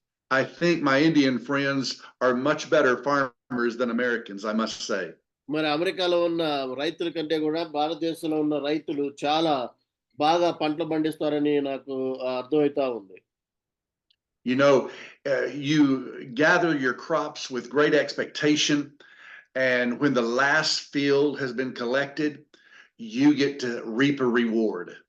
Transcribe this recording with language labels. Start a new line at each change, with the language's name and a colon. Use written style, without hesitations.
English: I think my Indian friends are much better farmers than Americans, I must say.
Telugu: మరి అమెరికాలో ఉన్న రైతుల కంటే కూడా భారతదేశంలో ఉన్న రైతులు చాలా బాగా పంటలు పండిస్తారని నాకు అర్థమవుతా ఉంది.
English: You know, you gather your crops with great expectation, and when the last field has been collected, you get to reap a reward.